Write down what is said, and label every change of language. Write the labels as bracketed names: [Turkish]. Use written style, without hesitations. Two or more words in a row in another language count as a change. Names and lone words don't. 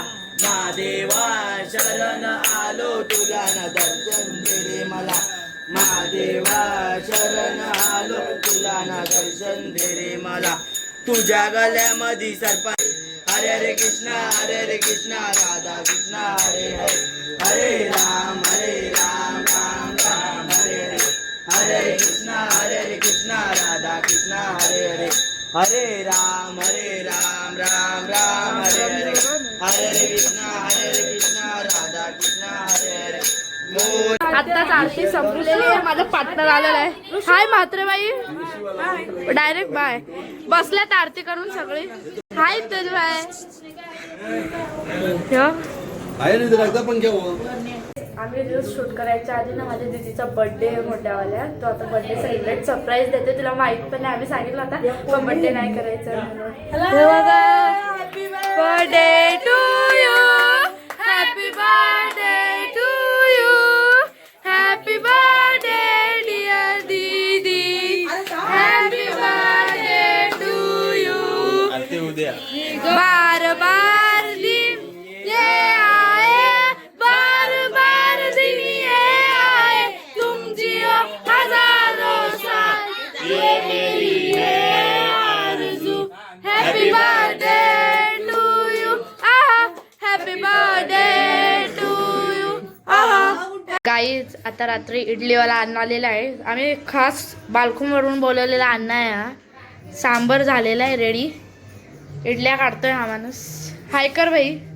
[Marathi] महादेवा शरण आलो तुला ना दर्शन दे रे मला. महादेवा शरण आलो तुला ना दर्शन दे रे मला. तुझ्या गळ्यामध्ये सर्प. [Sanskrit] हरे हरे कृष्णा राधा कृष्णा हरे हरे. हरे राम राम राम हरे हरे. हरे कृष्णा राधा कृष्णा हरे हरे. हरे राम राम राम हरे हरे. हरे कृष्णा राधा कृष्णा हरे हरे. [Marathi] आत्ताच आरती संपलेली आहे. माझा पार्टनर आलेला आहे. हाय म्हात्रेबाई. [English] direct bye. [Marathi] बसल्यात आरती करून सगळी. हाय तेज बाय. आम्ही रील्स शूट करायच्या आधी ना माझ्या दीदीचा बर्थडे मोठ्यावाल्या. तो आता [English] birthday celebrate surprise [Marathi] देते. तुला माहित पण नाही, आम्ही सांगितलं होता पण बर्थडे नाही करायचं म्हणून. [English] birthday to you. happy birthday to you. happy birthday dear didi. happy birthday to you. [Hindi] बार बार दिन ये आए, बार बार दिन ये आए. तुम जियो हजारों साल, ये मेरी है आरज़ू. [English] happy birthday to you. [Marathi] आहा गाईज आता रात्री इडलीवाला अण्णा आलेला आहे. आम्ही खास बालखूमवरून बोलवलेला अण्णा आहे हा. सांबर झालेला आहे रेडी. इडल्या काढतोय हा माणूस. हाय कर भाई.